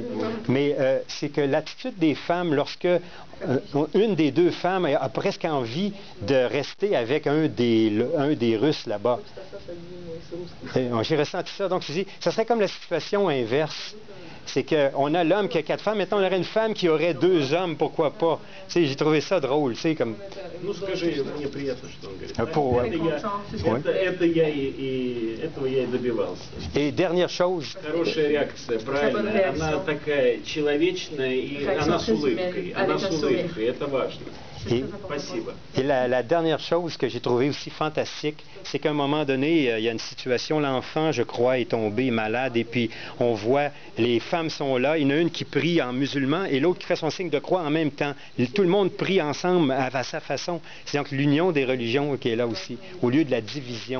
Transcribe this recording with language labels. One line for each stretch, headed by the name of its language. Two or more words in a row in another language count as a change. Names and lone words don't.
French: Mais c'est que l'attitude des femmes, lorsque une des deux femmes a presque envie de rester avec un des Russes là-bas. J'ai ressenti ça. Donc, je dis, ça serait comme la situation inverse. C'est qu'on a l'homme qui a 4 femmes, maintenant on aurait une femme qui aurait 2 hommes, pourquoi pas? Tu sais, j'ai trouvé ça drôle, tu sais, comme...
Russian: Ну, скажи, мне приятно, что он говорит. Этого я и добивался.
French: Et dernière chose...
Russian: Хорошая реакция, правильно. Она такая человечная, и она с улыбкой. Она с улыбкой, это важно. Спасибо.
French: Et la dernière chose que j'ai trouvée aussi fantastique, c'est qu'à un moment donné, il y a une situation, l'enfant, je crois, est tombé malade, et puis on voit, les femmes sont là, il y en a une qui prie en musulman, et l'autre qui fait son signe de croix en même temps. Tout le monde prie ensemble à sa façon. C'est donc l'union des religions qui est là aussi, au lieu de la division.